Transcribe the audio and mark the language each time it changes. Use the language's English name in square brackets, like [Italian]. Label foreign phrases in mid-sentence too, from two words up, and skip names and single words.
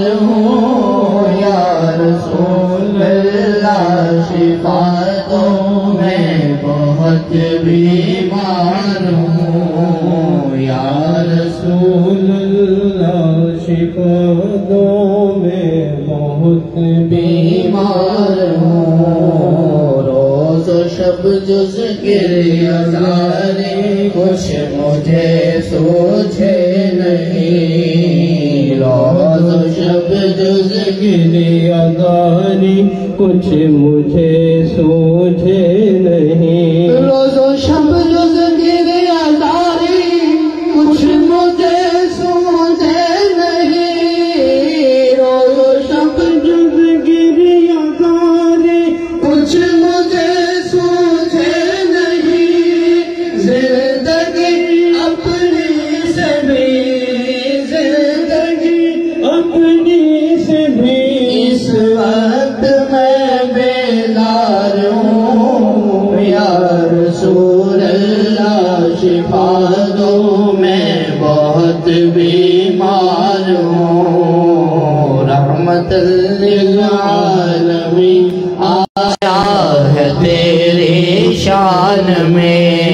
[Urdu] ہوں [Arabic] یا رسول اللہ [Urdu] شفا دو میں بہت بیمار ہوں [Arabic] یا رسول اللہ [Urdu] شفا دو میں بہت بیمار ہوں روز و شب جز گریہ زاری کچھ مجھے سوچے نہیں روز و شب جز گریہ زاری کچھ مجھے سوچے نہیں روز و شب جز گریہ زاری کچھ مجھے سوچے نہیں روز و شب جز گریہ زاری کچھ مجھے سوچے نہیں زندگی اپنی سے بھی زندگی اپنی سے بھی اس وقت میں بیدار ہوں [Arabic] یا رسول اللہ [Urdu] شفا دو میں بہت بیمار ہوں رحمت للعالمین آیا ہے تیری شان میں